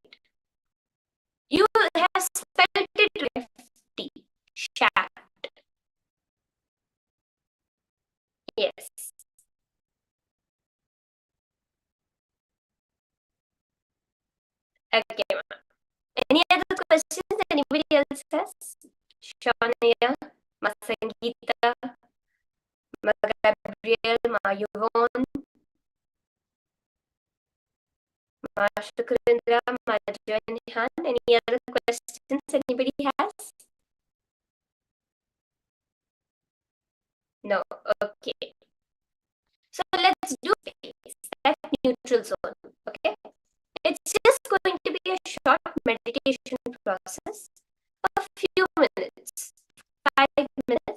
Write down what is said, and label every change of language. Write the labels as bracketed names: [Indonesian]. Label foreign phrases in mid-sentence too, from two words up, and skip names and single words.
[English] You have felt it empty, shaft. Yes. Okay, ma'am. Any other questions anybody else has? Shania, Ma Sangeeta, Ma Gabriel, Ma Yvonne, Ma Shukrindra, Ma Joanhan. Any other questions anybody has? No. Okay. So let's do space, that neutral zone. Okay. It's just going to be a short meditation process, a few minutes, 5 minutes.